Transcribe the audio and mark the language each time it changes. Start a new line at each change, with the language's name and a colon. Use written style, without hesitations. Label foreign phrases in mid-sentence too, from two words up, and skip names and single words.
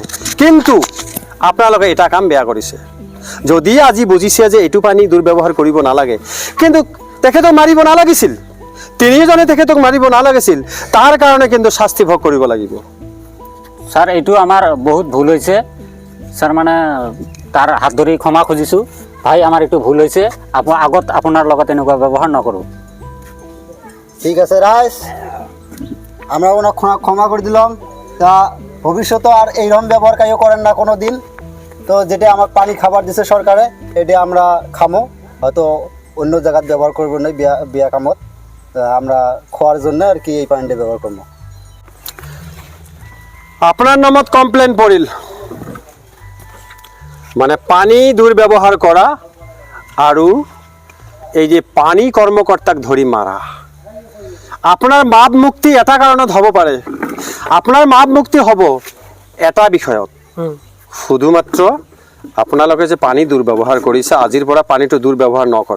Assamese: কিন্তু আপোনালোকে এটা কাম বেয়া কৰিছে, যদি আজি বুজিছে যে এইটো পানী দুৰ্ব্যৱহাৰ কৰিব নালাগে, কিন্তু তেখেতক মাৰিব নালাগিছিল, তিনিজনে তেখেতক মাৰিব নালাগিছিল, তাৰ কাৰণে কিন্তু শাস্তি ভোগ কৰিব লাগিব। ছাৰ এইটো আমাৰ বহুত ভুল হৈছে ছাৰ, মানে তাৰ হাত ধৰি ক্ষমা খুজিছোঁ। ভাই আমাৰ এইটো ভুল হৈছে, আগত আপোনাৰ লগত এনেকুৱা ব্যৱহাৰ নকৰোঁ।
Bangla: ঠিক আছে রাইস, আমরা ওনার ক্ষমা করে দিলাম। তা ভবিষ্যতে আর এইরকম ব্যবহার কাইও করেন না কোনো দিন। তো যেটা আমার পানি খাবার দিছে সরকারে, এটা আমরা খামো, হয়তো অন্য জায়গায় ব্যবহার করবো না বিয়া কামত। তা আমরা খাওয়ার জন্য আর কি এই পানিটা ব্যবহার করবো।
Assamese: আপোনাৰ নামত কমপ্লেইন পৰিল, মানে পানী দুৰ্ব্যৱহাৰ কৰা আৰু এই যে পানী কৰ্মকৰ্তাক ধৰি মাৰা। আপোনাৰ মাপ মুক্তি এটা কাৰণত হ'ব পাৰে, আপোনাৰ মাপ মুক্তি হ'ব এটা বিষয়ত, শুধুমাত্ৰ আপোনালোকে যে পানী দুৰ্ব্যৱহাৰ কৰিছে, আজিৰ পৰা পানীটো দুৰ্ব্যৱহাৰ নকৰে।